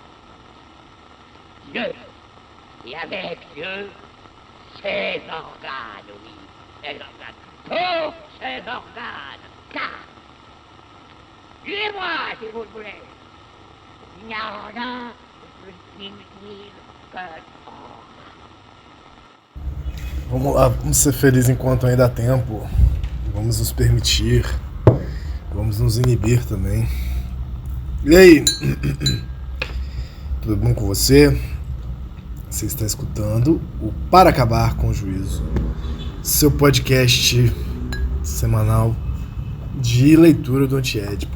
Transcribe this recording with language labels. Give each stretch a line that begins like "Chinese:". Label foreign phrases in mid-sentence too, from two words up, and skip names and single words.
French: Dieu, et avec Dieu, ses organes, oui, ses organes, tous ses organes, car, tuez-moi si vous le voulez, il n'y a rien de plus inutile que
Portuguese: Vamos lá, vamos ser felizes enquanto ainda há tempo. Vamos nos permitir. Vamos nos inibir também. E aí? Tudo bom com você? Você está escutando o Para Acabar com o Juízo, seu podcast semanal de leitura do Antiédipo.